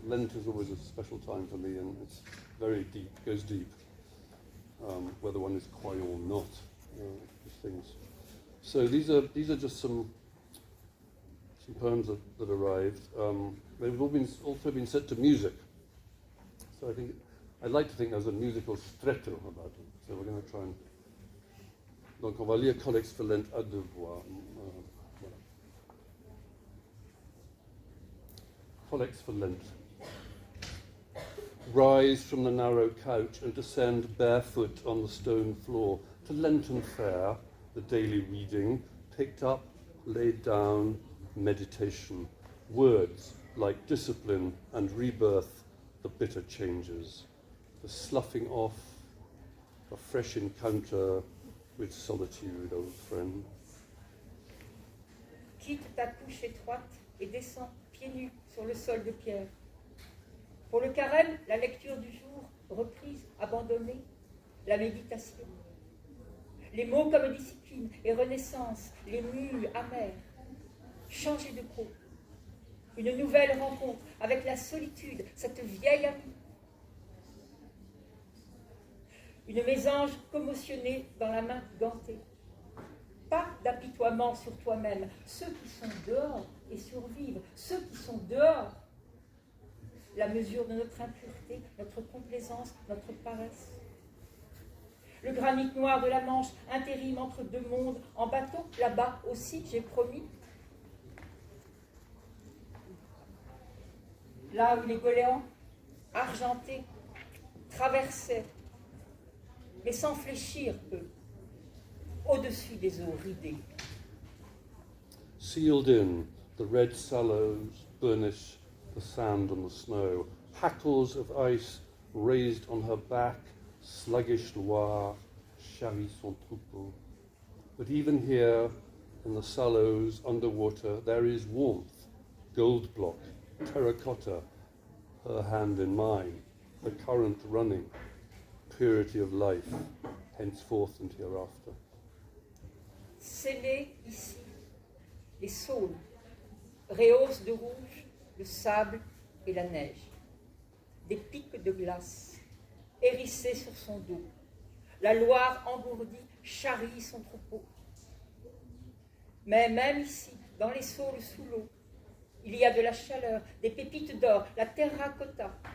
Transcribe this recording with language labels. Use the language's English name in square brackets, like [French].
[English] Lent is always a special time for me, and it's very deep, goes deep, whether one is croyant or not, these things. So these are just some poems that arrived. They've also been set to music. So I'd like to think there's a musical stretto about them. So we're going to try and... [French] Donc on va lire Collects for Lent à deux voix. Voilà. [English] Collects for Lent. Rise from the narrow couch and descend barefoot on the stone floor to Lenten fare, the daily reading, picked up, laid down, meditation, words like discipline and rebirth, the bitter changes, the sloughing off, a fresh encounter with solitude, old friend. [French] Quitte ta couche étroite et descends pieds nus sur le sol de pierre. Pour le carême, la lecture du jour, reprise, abandonnée, la méditation. Les mots comme discipline et renaissance, les mules amères. Changer de peau. Une nouvelle rencontre avec la solitude, cette vieille amie. Une mésange commotionnée dans la main gantée. Pas d'apitoiement sur toi-même. Ceux qui sont dehors et survivent, ceux qui sont dehors. La mesure de notre impureté, notre complaisance, notre paresse. Le granit noir de la Manche, intérim entre deux mondes, en bateau, là-bas aussi, j'ai promis. Là où les goélands, argentés, traversaient, mais sans fléchir, eux, au-dessus des eaux ridées. [English] Sealed in, the red sallows burnish the sand and the snow. Hackles of ice raised on her back, sluggish Loire [French] charrie son troupeau. [English] But even here, in the sallows underwater, there is warmth, gold block, terracotta, her hand in mine, the current running, purity of life, henceforth and hereafter. [French] Scellés ici, les saules, rehaussent de rouge le sable et la neige, des pics de glace, hérissés sur son dos. La Loire engourdie charrie son troupeau. Mais même ici, dans les saules sous l'eau, il y a de la chaleur, des pépites d'or, la terracotta.